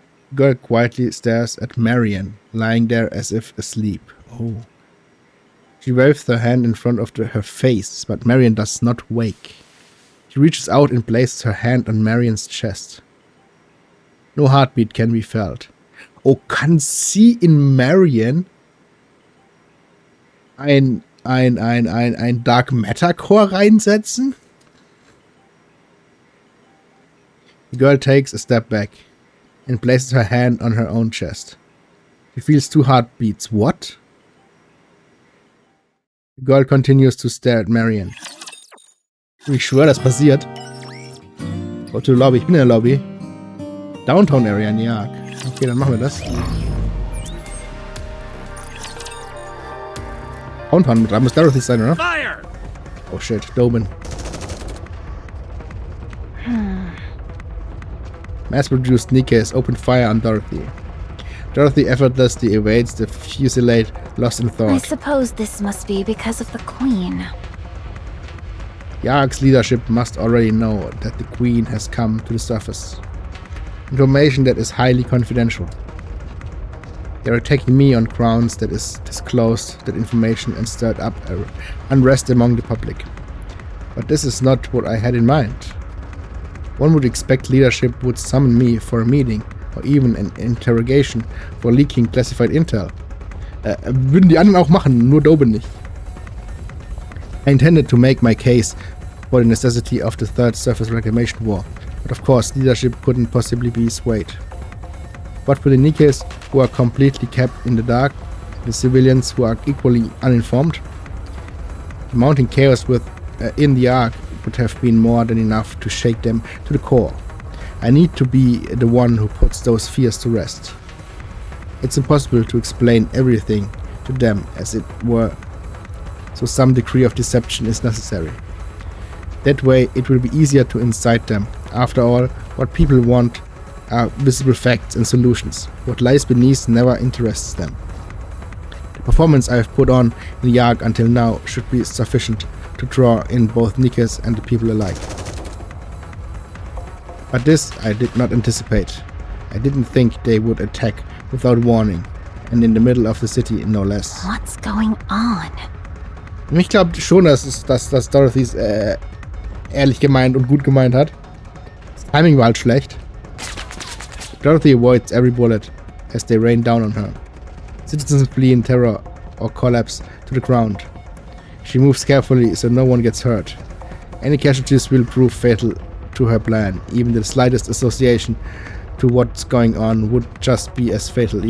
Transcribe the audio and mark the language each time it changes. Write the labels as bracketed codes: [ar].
[en] The girl quietly stares at Marion, lying there as if asleep. Oh. She waves her hand in front of her face, but Marion does not wake. She reaches out and places her hand on Marion's chest. No heartbeat can be felt. [de] Oh, kann sie in Marion ein Dark Matter Core reinsetzen? [en] The girl takes a step back and places her hand on her own chest. She feels 2 heartbeats. What? The girl continues to stare at Marion. [de] Ich schwöre, das passiert. [en] Go to the lobby. [de] Ich bin in der Lobby. [en] Downtown Area in New York. [de] Okay, dann machen wir das. Downtown, da muss Dorothy sein, oder? [en] Fire! Oh shit, Dobin. Mass-produced Nikke has opened fire on Dorothy. Dorothy effortlessly evades the fusillade, lost in thought. I suppose this must be because of the Queen. Yarg's leadership must already know that the Queen has come to the surface. Information that is highly confidential. They are attacking me on grounds that is disclosed that information and stirred up unrest among the public. But this is not what I had in mind. One would expect leadership would summon me for a meeting or even an interrogation for leaking classified intel. [de] Würden die anderen auch machen, nur Dobin nicht. [en] I intended to make my case for the necessity of the Third Surface Reclamation War, but of course leadership couldn't possibly be swayed. But for the Nikkes, who are completely kept in the dark, the civilians who are equally uninformed, the mounting chaos in the Ark would have been more than enough to shake them to the core. I need to be the one who puts those fears to rest. It's impossible to explain everything to them as it were, so some degree of deception is necessary. That way it will be easier to incite them. After all, what people want are visible facts and solutions. What lies beneath never interests them. The performance I have put on in the Ark until now should be sufficient to draw in both Nikkes and the people alike. But this I did not anticipate. I didn't think they would attack without warning, and in the middle of the city, no less. What's going on? [de] Ich glaube schon, dass Dorothy es ehrlich gemeint und gut gemeint hat. Das Timing war halt schlecht. [en] Dorothy avoids every bullet as they rain down on her. Citizens flee in terror or collapse to the ground. She moves carefully so no one gets hurt. Any casualties will prove fatal to her plan. Even the slightest association to what's going on would just be as fatally